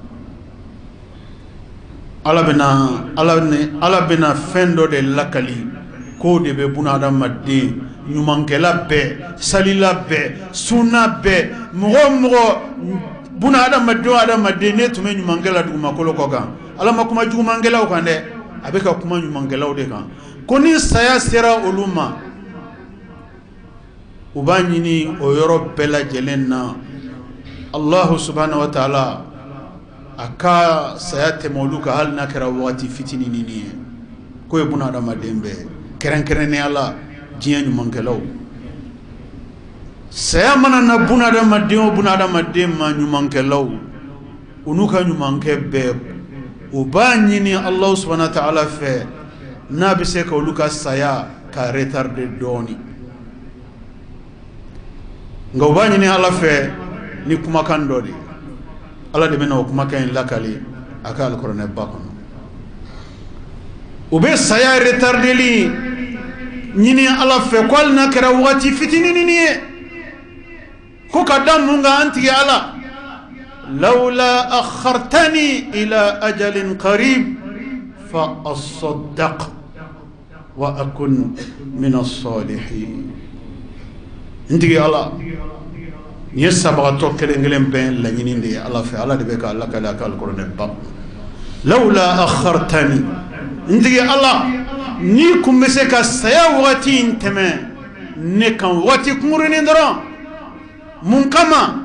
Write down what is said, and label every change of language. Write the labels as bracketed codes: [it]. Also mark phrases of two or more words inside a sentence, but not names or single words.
[bm] ala bɛna fɛn dɔ de lakali k'o de bɛ buna adamaden, ɲumankɛla bɛɛ, salila bɛɛ, sunna bɛɛ, mɔgɔ mɔgɔ buna adamaden ne tun bɛ ɲumankɛla dugumakolo kɔ kan, ala ma kuma jugumankɛlaw kan dɛ, a bɛ ka kuma ɲumankɛlaw de kan. ko ni saya sera olu ma, u b'a ɲini o yɔrɔ bɛɛ lajɛlen na [ar] الله سبحانه وتعالى [bm] a ka saya tɛmɛ olu kan hali n'a kɛra wagati fitinin ni ye. k'o ye buna adamaden bɛɛ, kɛrɛnkɛrɛnnenya la diɲɛ ɲumankɛlaw. saya mana na buna adamaden ma ɲumankɛlaw, u n'u ka ɲumankɛ bɛɛ, u b'a ɲini [ar] الله سبحانه وتعالى [bm] fɛ n'a bɛ se ka olu ka saya ka retarder dɔɔni, nka u b'a ɲini ala fɛ ni kumakan dɔ de, ala de bɛna o kumakan in lakali a ka alikuranɛ ba kɔnɔ. u bɛ saya retardeli ɲini ala fɛ ko hali n'a kɛra wagati fitinin ye, ko ka da mun kan an tigi ala, [ar] لولا أخرتني إلى أجل قريب فأصدق وأكن من الصالحين. [bm] n tigi ala, nin ye sabagatɔ kelen kelen bɛɛ laɲini de ye ala fɛ, ala de bɛ ka lakali a ka alikuranɛ ba. [ar] لولا أخرتني, [bm] n tigi ala, ni kun bɛ se ka saya wagati in tɛmɛ ne kan wagati kunkurunin dɔrɔn, mun kama?